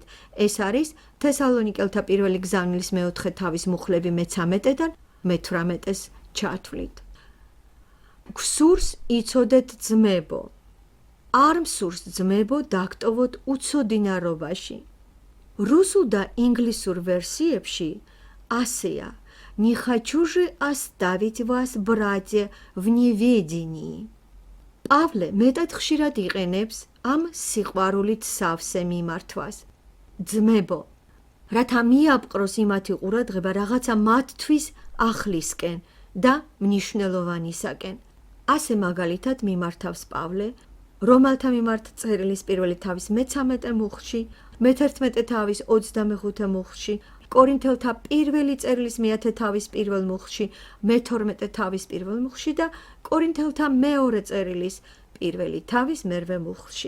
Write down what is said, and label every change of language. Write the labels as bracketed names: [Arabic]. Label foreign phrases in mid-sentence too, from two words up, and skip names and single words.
[Georgian] ეს არის თესალონიკელთა პირველი გზავნილის მე-4 თავის მუხლები მე-13-დან მე-18-ს ჩათვლით. გვსურს იცოდეთ, ძმებო. არ მსურს, ძმებო, დაგტოვოთ უცოდინარობაში. რუსულ და ინგლისურ ვერსიებში ასეა: [Russian] Не хочу же оставить вас, братья, в неведении. [Georgian] პავლე მეტად ხშირად იყენებს ამ სიყვარულით სავსე მიმართვას. ძმებო, რათა მიაპყროს იმათი ყურადღება რაღაცა მათთვის ახლისკენ და მნიშვნელოვანისაკენ. ასე მაგალითად მიმართავს პავლე რომალთა მიმართ წერილის პირველი თავის მე-13 მუხლში, მე-11 თავის 25 მუხლში, კორინთელთა პირველი წერილის მე-10 თავის პირველ მუხლში, მე-12 თავის პირველ მუხლში და კორინთელთა მეორე წერილის პირველი თავის მერვე მუხლში.